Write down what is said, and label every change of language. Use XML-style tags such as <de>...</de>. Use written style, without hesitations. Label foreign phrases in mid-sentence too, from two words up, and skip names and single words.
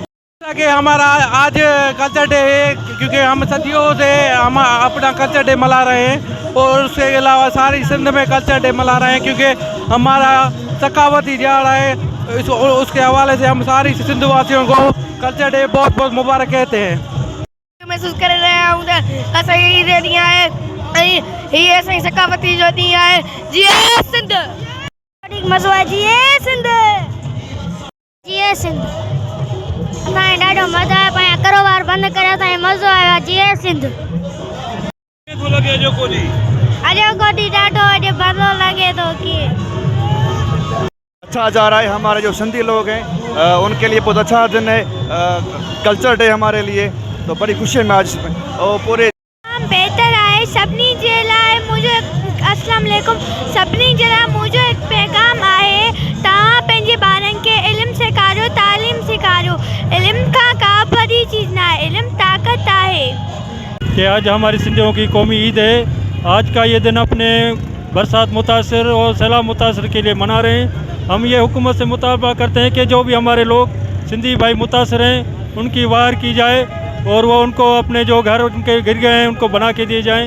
<ur>کہ ہمارا آج</ur> <en>Culture Day</en> <ur>ہے، کیونکہ ہم صدیوں سے ہم اپنا</ur> <en>Culture Day</en> <ur>منا رہے ہیں اور اس کے علاوہ ساری سندھ میں</ur> <en>Culture Day</en> <ur>منا رہے ہیں، کیونکہ ہمارا ثقافتی دہاڑا ہے. اس کے حوالے سے ہم ساری سندھ واسیوں کو</ur> <en>Culture Day</en> <ur>بہت بہت مبارک کہتے ہیں. محسوس کر رہے ہیں ادھر صحیح دے دیا ہے، یہ صحیح ثقافتی جو دیا ہے.</ur> <sd>जी सिंध मज़ो आहे, जी सिंध, जी सिंध असांखे ॾाढो मज़ो आयो। पंहिंजा कारोबार बंदि करे असांखे मज़ो आयो। जी सिंध अॼो कोॾी ॾाढो अॼु मज़ो लॻे थो कि</sd> <ur>اچھا جا رہا ہے. ہمارے جو سندھی لوگ ہیں ان کے لیے بہت اچھا دن ہے,</ur> <en>Culture Day</en> <ur>ہمارے لیے، تو بڑی خوشی میں آج اور پورے</ur> <sd>बेहतर आहे। सभिनी जे लाइ मुंहिंजो अस्सलाम वालेकुम, सभिनी जे लाइ मुंहिंजो हिकु पैगाम आहे, तव्हां पंहिंजे ॿारनि खे इल्मु सेखारियो, तालीम सेखारियो। इल्मु खां का बड़ी चीज़ ना है, इल्मु ताकत आहे।</sd> <ur>کہ آج ہماری سندھیوں کی قومی عید ہے. آج کا یہ دن اپنے برسات متاثر اور سیلاب متاثر کے لیے منا رہے ہیں. ہم یہ حکومت سے مطالبہ کرتے ہیں کہ جو بھی ہمارے لوگ سندھی بھائی متاثر ہیں ان کی وار کی جائے اور وہ ان کو اپنے جو گھر ان کے گر گئے ہیں ان کو بنا کے دیے جائیں.</ur>